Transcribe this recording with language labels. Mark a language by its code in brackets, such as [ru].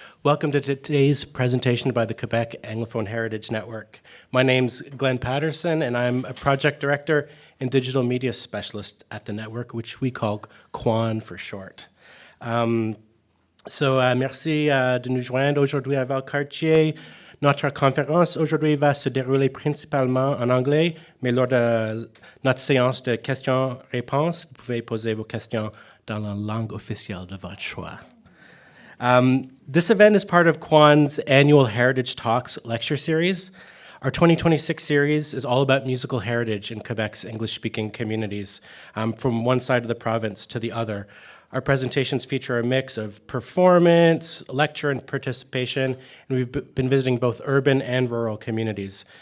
[en] Welcome to today's presentation by the Quebec Anglophone Heritage Network. My name's Glenn Patterson, and I'm a project director and digital media specialist at the network, which we call QAHN for short. [fr] Merci de nous joindre aujourd'hui à Valcartier. Notre conférence aujourd'hui va se dérouler principalement en anglais, mais lors de notre séance de questions-réponses, vous pouvez poser vos questions dans la langue officielle de votre choix. [en] This event is part of QAHN's annual Heritage Talks lecture series. Our 2026 series is all about musical heritage in Quebec's English-speaking communities, from one side of the province to the other, Our presentations feature a mix of performance, lecture, and participation, and we've been visiting both urban and rural communities.